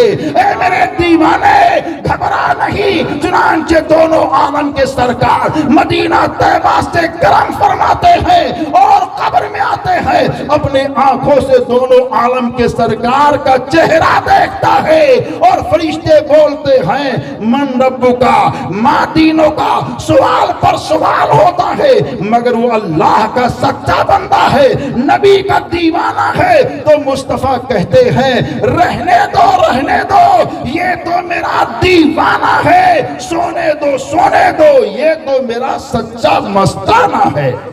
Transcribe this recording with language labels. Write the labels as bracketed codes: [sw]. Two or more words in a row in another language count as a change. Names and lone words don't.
[ur] اے میرے دیوانے گھبرا نہیں، چنانچہ دونوں عالم کے سرکار مدینہ طیبہ سے کرم فرماتے ہیں اور قبر میں آتے ہیں، اپنے آنکھوں سے دونوں عالم کے سرکار کا چہرہ دیکھتا ہے اور فرشتے بولتے ہیں [ar] من ربکا ما دینکا، [ur] سوال پر سوال ہوتا ہے مگر وہ اللہ کا سچا بندہ ہے، نبی کا دیوانہ ہے، تو مصطفیٰ کہتے ہیں رہنے دو رہنے دو، یہ تو میرا دیوانہ ہے، سونے دو سونے دو، یہ تو میرا سچا مستانہ ہے۔